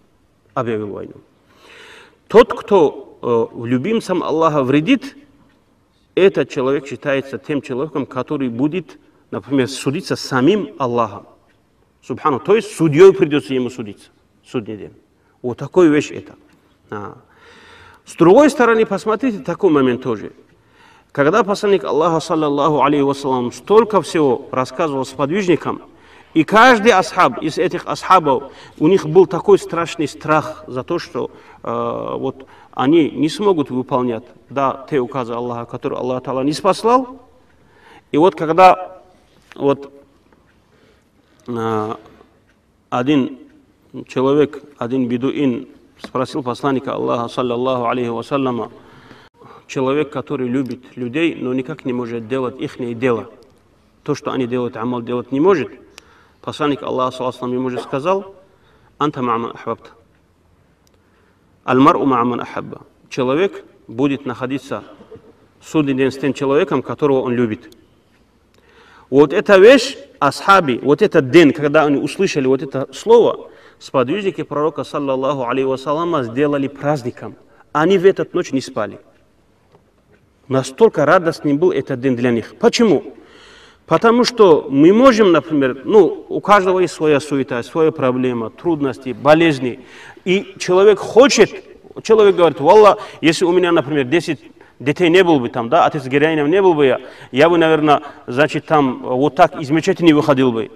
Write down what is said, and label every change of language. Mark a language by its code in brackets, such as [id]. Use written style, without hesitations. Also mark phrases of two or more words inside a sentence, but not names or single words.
[ru] Тот, кто любимцам Аллаха вредит, этот человек считается тем человеком, который будет, например, судиться самим Аллахом. Субхану, то есть судьей придется ему судиться. Судный день. Вот такой вещь это. С другой стороны, посмотрите такой момент тоже. Когда посланник Аллаха, [ar] صلى الله عليه وسلم, [ru] столько всего рассказывал сподвижникам, и каждый асхаб из этих асхабов, у них был такой страшный страх за то, что вот они не смогут выполнять те указы Аллаха, которые Аллах Та'ала не спаслал. И вот когда вот один человек, один бедуин спросил посланника Аллаха, [ar] صلى الله عليه وسلم, [ru] человек, который любит людей, но никак не может делать их дело. То, что они делают, амал делать не может. Посланник Аллаха, [ar] صلى الله عليه [ru] ему же сказал: [ar] أنت مع من أحببت». المرء مع من أحب». [ru] Человек будет находиться в судный день с тем человеком, которого он любит. Вот эта вещь, асхаби, вот этот день, когда они услышали вот это слово, сподвижники пророка, [ar] صلى الله عليه وسلم, [ru] сделали праздником. Они в эту ночь не спали. Настолько радостным был этот день для них. Почему? Потому что мы можем, например, у каждого есть своя суета, своя проблема, трудности, болезни. И человек говорит: «Валла, если у меня, например, 10 детей не было бы там, да, отец героинем не был бы я бы, наверное, значит, там вот так из мечети не выходил бы».